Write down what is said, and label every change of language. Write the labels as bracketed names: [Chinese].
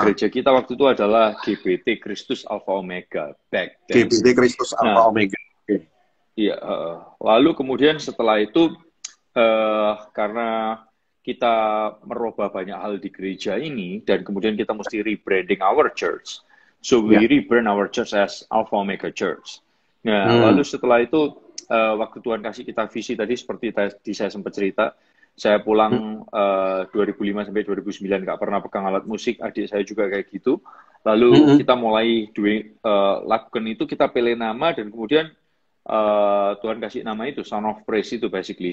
[Indonesian] gereja kita waktu itu adalah GBT Kristus Alpha Omega [English] back then. GBT Kristus Alpha Nah, Omega. Oke. iya. [Indonesian] Lalu kemudian setelah itu karena kita merubah banyak hal di gereja ini dan kemudian kita mesti [English] rebranding our church. So Ya. we rebrand our church as Alpha Omega Church. Nah, Hmm. [Indonesian] lalu setelah itu waktu Tuhan kasih kita visi tadi seperti tadi saya sempat cerita, saya Hmm. pulang 2005 sampai 2009 nggak pernah pegang alat musik, adik saya juga kayak gitu. Lalu Hmm. kita mulai lakukan itu, kita pilih nama dan kemudian Tuhan kasih nama itu Son of Praise itu basically.